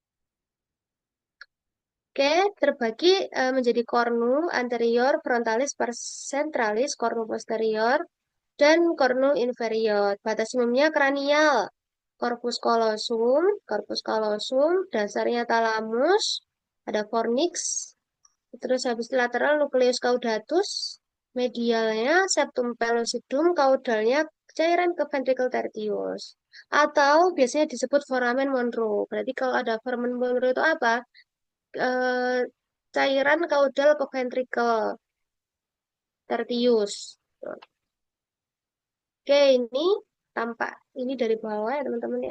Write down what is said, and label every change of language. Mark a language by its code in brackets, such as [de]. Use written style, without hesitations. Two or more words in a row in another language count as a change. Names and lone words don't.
[id] Oke, terbagi menjadi kornu anterior, frontalis, centralis, kornu posterior, dan kornu inferior. Batas umumnya kranial, corpus callosum, dasarnya talamus, ada fornix, terus habis itu lateral nucleus caudatus, medialnya septum pellucidum, caudalnya cairan ke ventricle tertius. Atau biasanya disebut foramen Monro. Berarti kalau ada foramen Monro itu apa? Eh, Cairan kaudal ke ventricle tertius. Oke, ini tampak ini dari bawah ya teman-teman ya.